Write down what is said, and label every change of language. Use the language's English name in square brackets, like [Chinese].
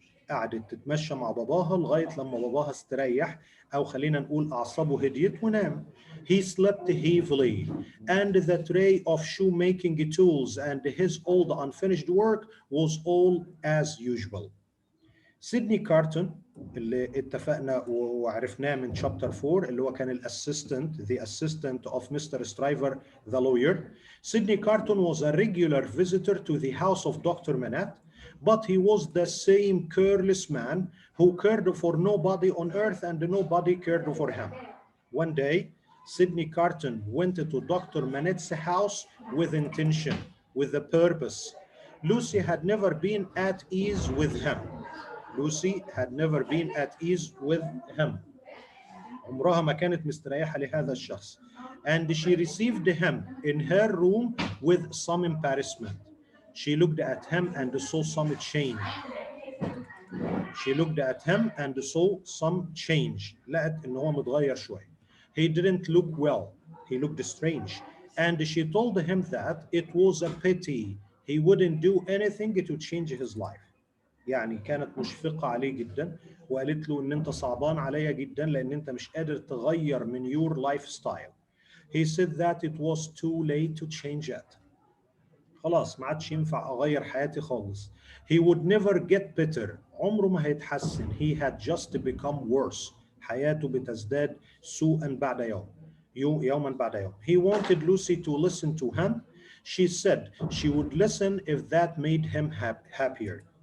[Arabic] قعدت تتمشى مع باباها لغاية لما باباها استريح، أو خلينا نقول أعصابه هديت ونام. [English] He slept heavily, and the tray of shoemaking tools and his old unfinished work was all as usual. [Arabic] سيدني كارتون اللي اتفقنا وعرفناه من شابتر 4 اللي هو كان [English] the assistant of Mr. Stryver the lawyer. Sydney Carton was a regular visitor to the house of Dr. Minnett, but he was the same careless man who cared for nobody on earth and nobody cared for him. One day, Sydney Carton went to Dr. Minnett's house with intention, with a purpose. Lucy had never been at ease with him. Lucy had never been at ease with him. [Arabic] عمرها ما كانت مستريحة لهذا الشخص. [English] And she received him in her room with some embarrassment. She looked at him and saw some change. She looked at him and saw some change. [Arabic] لقت إن هو متغير شوي. [English] He didn't look well. He looked strange. And she told him that it was a pity he wouldn't do anything to change his life. [Arabic] يعني كانت مشفقة عليه جدا وقالت له ان انت صعبان عليا جدا لان انت مش قادر تغير من [English] your lifestyle. He said that it was too late to change it. [Arabic] خلاص ما عادش ينفع اغير حياتي خالص. [English] He would never get better. [Arabic] عمره ما هيتحسن. [English] He had just become worse. [Arabic] حياته بتزداد سوءا بعد يوم. يوما بعد يوم. [English] He wanted Lucy to listen to him. She said she would listen if that made him happier.